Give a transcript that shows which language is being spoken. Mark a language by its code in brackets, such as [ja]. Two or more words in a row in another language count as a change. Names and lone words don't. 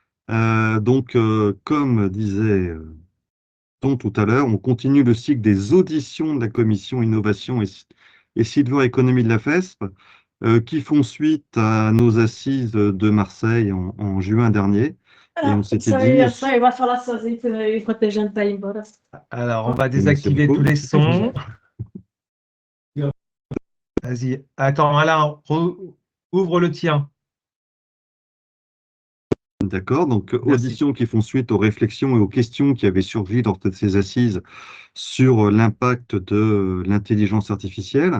[fr] Comme disait Ton tout à l'heure, on continue le cycle des auditions de la commission innovation et Silver Économie de la FESP, qui font suite à nos assises de Marseille en juin dernier. Et on s'était dit, [pt] Vai falar sozinho enquanto a gente tá indo embora. [fr] Alors, on va c'est désactiver tous beaucoup. les sons. Vas-y. Attends, Alain, ouvre le tien. D'accord, donc Merci. auditions qui font suite aux réflexions et aux questions qui avaient surgi lors de ces assises sur l'impact de l'intelligence artificielle.